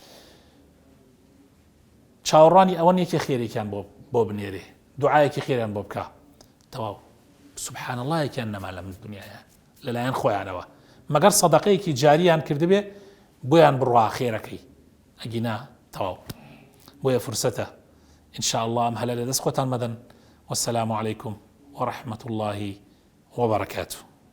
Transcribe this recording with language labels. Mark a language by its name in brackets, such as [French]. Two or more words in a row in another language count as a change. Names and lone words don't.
[Central Kurdish] چاوەڕانی ئەوە نیە کە خێرێکیان بۆ بنێرێ، دوعایەکی خێریان بۆ بکە، تەواو [Arabic] سبحان الله [Central Kurdish] یەکیان نەما لەم دنیایە لەلایەن خۆیانەوە، مەگەر سەدەقەیەکی جاریان کردبێ بۆیان بڕوا خێرەکەی، ئەگینا تەواو. بۆیە فرسەتە [Arabic] إن شاء الله [Central Kurdish] ئەم هەلە لە دەست خۆتان مەدەن. [Arabic] والسلام عليكم ورحمة الله وبركاته.